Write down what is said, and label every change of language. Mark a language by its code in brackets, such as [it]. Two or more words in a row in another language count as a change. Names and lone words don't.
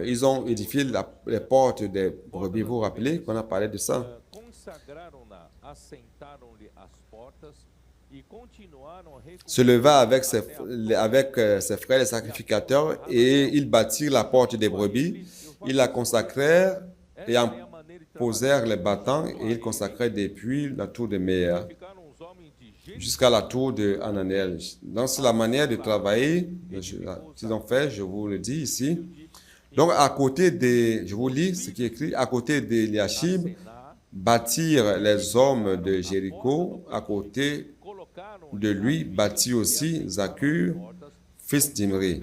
[fr] Ils ont édifié les portes des brebis. Vous vous rappelez qu'on a parlé de ça? [pt] consagraram-na, assentaram-lhe as portas e continuaram a [fr] Se leva avec ses frères les sacrificateurs et ils bâtirent la porte des brebis. Ils la consacrèrent et en posèrent les battants et ils consacraient depuis la tour de Méa. [pt] ficaram os homens de [fr] jusqu'à la tour de Hananel. Donc, c'est la manière de travailler qu'ils ont fait, je vous le dis ici. Donc, à côté de, je vous lis ce qui est écrit, à côté d'Eliashib, bâtirent les hommes de Jéricho, à côté de lui bâtit aussi Zakur, fils d'Imri.